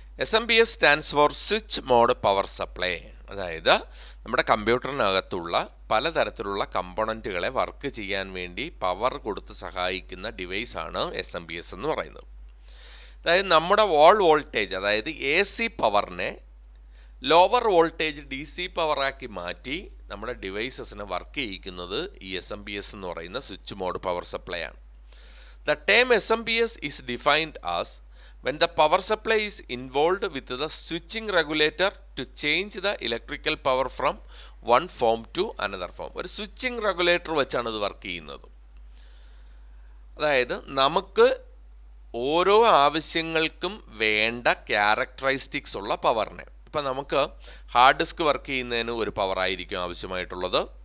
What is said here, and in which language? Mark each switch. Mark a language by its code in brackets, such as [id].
[en] SMPS stands for switch mode power supply. [ml] അതായത് നമ്മുടെ കമ്പ്യൂട്ടറിനകത്തുള്ള പലതരത്തിലുള്ള കമ്പോണൻറ്റുകളെ വർക്ക് ചെയ്യാൻ വേണ്ടി പവർ കൊടുത്ത് സഹായിക്കുന്ന ഡിവൈസാണ് SMPS എന്ന് പറയുന്നത്. അതായത് നമ്മുടെ വാൾ വോൾട്ടേജ്, അതായത് AC പവറിനെ ലോവർ വോൾട്ടേജ് DC പവറാക്കി മാറ്റി നമ്മുടെ ഡിവൈസസിനെ വർക്ക് ചെയ്യിക്കുന്നത് ഈ SMPS എന്ന് പറയുന്ന സ്വിച്ച് മോഡ് പവർ സപ്ലൈ ആണ്. [en] The term SMPS is defined as when the power supply is involved with the switching regulator to change the electrical power from one form to another form. [ml] ഒരു switching regulator വെച്ചാണ് ഇത് work ചെയ്യുന്നത്. അതായത് നമുക്ക് ഓരോ ആവശ്യങ്ങൾക്കും വേണ്ട ക്യാരക്ടറിസ്റ്റിക്സ് ഉള്ള പവറിനെ, ഇപ്പം നമുക്ക് ഹാർഡ് ഡിസ്ക് വർക്ക് ചെയ്യുന്നതിന് ഒരു പവറായിരിക്കും ആവശ്യമായിട്ടുള്ളത്.